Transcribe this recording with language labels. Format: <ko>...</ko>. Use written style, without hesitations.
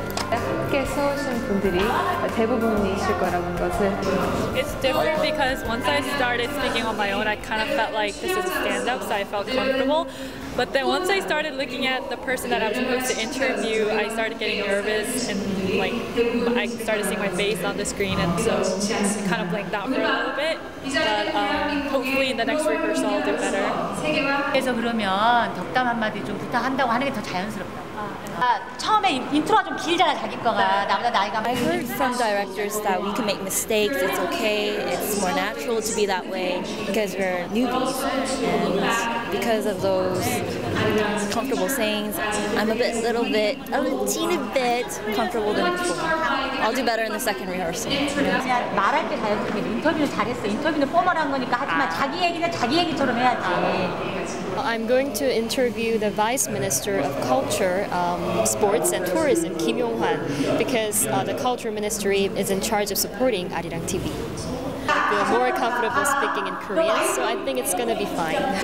<ko>함께 써오신 분들이 대부분이실 거라는 것을.</ko> <en>It's different because once I started speaking on my own, I kind of felt like this is a stand-up, so I felt comfortable. But then once I started looking at the person that I'm supposed to interview, I started getting nervous, and I started seeing my face on the screen, and so I kind of blanked out for a little bit. But hopefully in the next rehearsal I'll do better.</en> <ko>그래서 그러면 덕담 한마디 좀 부탁한다고 하는 게 더 자연스럽다. 처음에 인트로가 좀 길잖아, 자기 거가. 나보다 나이가</ko> <en>I heard from directors that we can make mistakes, it's okay, it's more natural to be that way because we're newbies. And because of those comfortable sayings, I'm a teeny bit comfortable than before. I'll do better in the second rehearsal.</en> <ko>그냥 말할 때 자연스럽게 인터뷰는 잘했어. 인터뷰는 포멀한 거니까 하지만 자기 얘기는 자기 얘기처럼 해야지.</ko> <en>I'm going to interview the Vice Minister of Culture, Sports and Tourism, Kim Yong-hwan, because the Culture Ministry is in charge of supporting Arirang TV. I feel more comfortable speaking in Korean, so I think it's going to be fine.</en>